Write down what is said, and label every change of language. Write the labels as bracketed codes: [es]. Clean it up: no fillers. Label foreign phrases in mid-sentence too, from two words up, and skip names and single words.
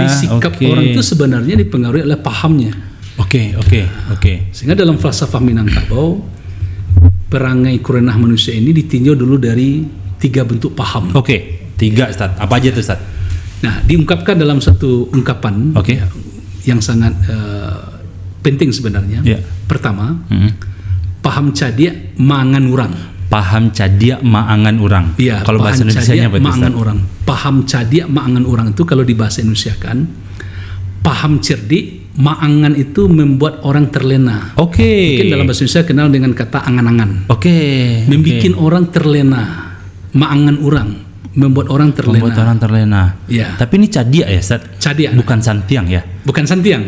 [id] Sikap orang itu sebenarnya dipengaruhi oleh pahamnya. Sehingga dalam falsafah Minangkabau, perangai kurenah manusia ini ditinjau dulu dari 3 bentuk paham. 3 Ustaz. Apa aja tuh Ustaz? Nah, diungkapkan dalam satu ungkapan yang sangat penting sebenarnya. Pertama, [min] paham cadia maangan urang. Paham cadia maangan urang. [id] Kalau bahasa Indonesianya apa itu? Maangan urang. [min] Paham cadia maangan urang [id] itu kalau di bahasa Indonesia kan, paham cerdik maangan itu membuat orang terlena. Mungkin dalam bahasa Indonesia kenal dengan kata angan-angan. Membikin orang terlena. [min] Maangan urang [id] membuat orang terlena. Tapi ini cadia ya, Ustaz? Cadia. Bukan santiang ya? Bukan santiang.